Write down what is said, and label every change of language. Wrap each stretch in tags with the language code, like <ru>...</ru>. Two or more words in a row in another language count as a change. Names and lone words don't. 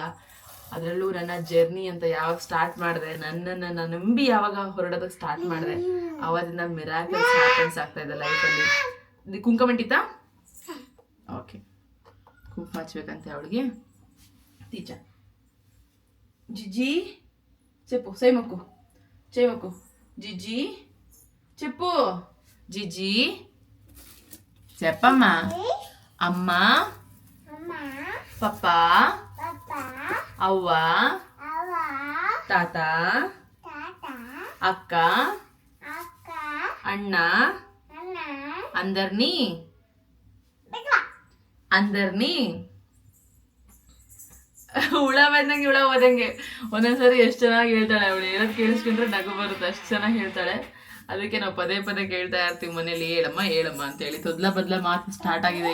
<kn>ಅದರಲ್ಲೂ ನನ್ನ ಜರ್ನಿ ಅಂತ ಯಾವಾಗ ಸ್ಟಾರ್ಟ್ ಮಾಡಿದೆ, ನನ್ನನ್ನು ನಂಬಿ ಯಾವಾಗ ಹೊರಡೋದಕ್ಕೆ ಸ್ಟಾರ್ಟ್ ಮಾಡಿದೆ, ಆವಾಗಿಂದ</kn> <en>miracles happens</en> <kn>ಆಗ್ತಾ ಇದೆ ಲೈಫಲ್ಲಿ. ಕುಂಕುಮ ಅಂಟಿತಾ? ಓಕೆ, ಕುಂಕುಮ ಹಚ್ಬೇಕಂತೆ ಅವಳಿಗೆ.</kn> <te>ಟೀಚ ಜಿಜ್ಜಿ చెప్పు, చేయమక్కు జిజ్జి చెప్పు. జిజ్జి చెప్పమ్మా. అమ్మ, పప్ప, అవ్వ, తాత, అక్క, అన్న, అందరినీ</te> <kn>ಹುಳ ಓದಂಗೆ ಒಂದೊಂದ್ಸರಿ ಎಷ್ಟು ಚೆನ್ನಾಗಿ ಹೇಳ್ತಾಳೆ ಅವಳು. ಹೇಳೋದು ಕೇಳಿಸ್ಕೊಂಡ್ರೆ ನಗು ಬರುತ್ತೆ, ಅಷ್ಟು ಚೆನ್ನಾಗಿ ಹೇಳ್ತಾಳೆ. ಅದಕ್ಕೆ ನಾವು ಪದೇ ಕೇಳ್ತಾ ಇರ್ತೀವಿ ಮನೇಲಿ, ಹೇಳಮ್ಮ ಅಂತೇಳಿ. ಬದಲ ಮಾತು ಸ್ಟಾರ್ಟ್ ಆಗಿದೆ.</kn>